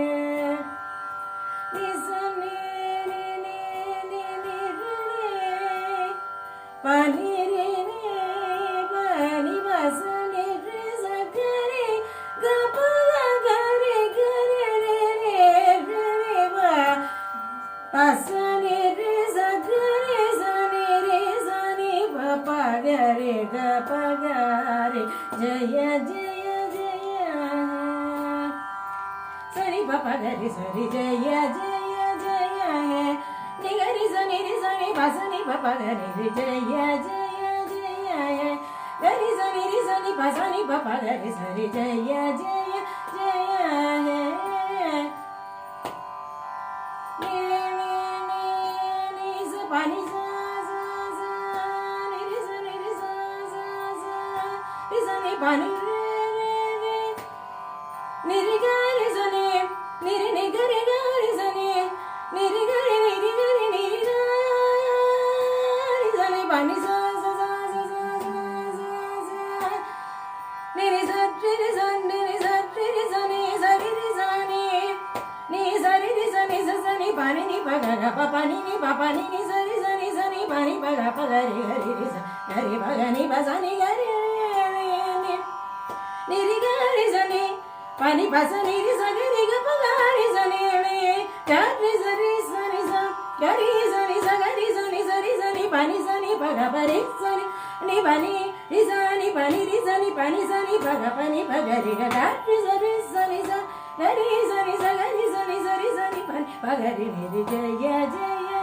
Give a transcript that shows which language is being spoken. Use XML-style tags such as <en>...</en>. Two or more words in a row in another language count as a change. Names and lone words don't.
<sa>ని సని ని ని ని ని రే పని రే ని బని బసని రే స గరే గ ప గరే గరే రే రే రే బ పసని రే స గరే సని రే స ಗರಿ ಗ ಪ ಗರಿ जय जय जय ಸರಿ ಪ ಪ ಗರಿ ಸರಿ जय जय जय हे ನಿಗರಿ ಸನಿ ರಿ ಸನಿ ಪ ಸನಿ ಪ ಪ ಗರಿ ರಿ जय जय जय हे ಗರಿ ಸನಿ ರಿ ಸನಿ ಪ ಸನಿ ಪ ಪ ಗರಿ ಸರಿ जय जय जय हे pani sa sa sa ni ri sa sa sa ri sa ni pani re re re ni ri ga ri sa ni ri ga ri sa ni ri ga ri ni ri ga ri ni ri ga ri sa ni pani sa sa sa sa sa sa sa ni ri sa ni ri sa ni ri sa ni sa ri sa ni sa ri sa ni sa sa ni pani ni pa ga ga pa pani ni pa pani ni sa ri sa ni sa ni pani pa ga pa ga ri ri sa ga ri pa ga ni pa sa ni ga ri ni ri ga ri sa ni pani pa sa ni ri sa ga ri ga pa ga ri sa ni ga ri sa ni sa ga ri sa ni sa ga ri sa ni pani sa ni pa ga pa ri sa ni pani ri sa ni pani ri sa ni pani sa ni pa ga ri ga ri sa ni sa ga ri sa ni sa ga ri sa ni sa ri sa ni pani pa ga ri ni ri जय जय</sa>